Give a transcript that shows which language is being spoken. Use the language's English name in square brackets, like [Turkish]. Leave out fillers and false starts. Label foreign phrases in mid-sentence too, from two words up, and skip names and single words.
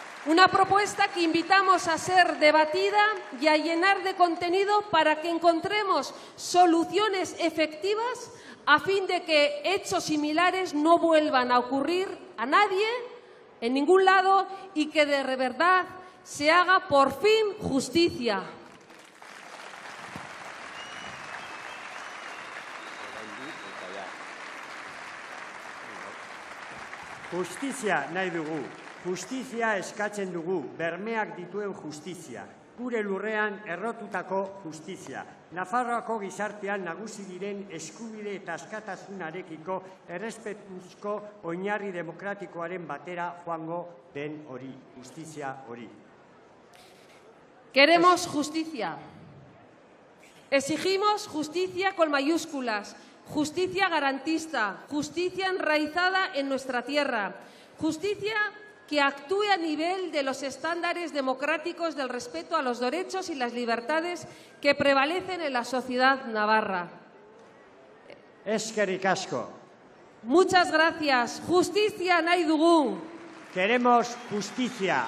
[Spanish] Una propuesta que invitamos a ser debatida y a llenar de contenido para que encontremos soluciones efectivas a fin de que hechos similares no vuelvan a ocurrir a nadie, en ningún lado, y que de verdad se haga por fin justicia. [Basque] Justizia nahi dugu. Justizia eskatzen dugu, bermeak dituen justizia. Gure lurrean errotutako justizia. Nafarroako gizartean nagusi diren eskubide eta askatasunarekiko errespetuzko oinarri demokratikoaren batera joango den hori, justizia hori. [Spanish] Queremos justicia. Exigimos justicia con mayúsculas, justicia garantista, justicia enraizada en nuestra tierra, justicia que actúe a nivel de los estándares democráticos del respeto a los derechos y las libertades que prevalecen en la sociedad navarra. [Basque] Eskerrik asko. [Spanish] Muchas gracias. [Basque] Justicia nahi dugu. [Spanish] Queremos justicia.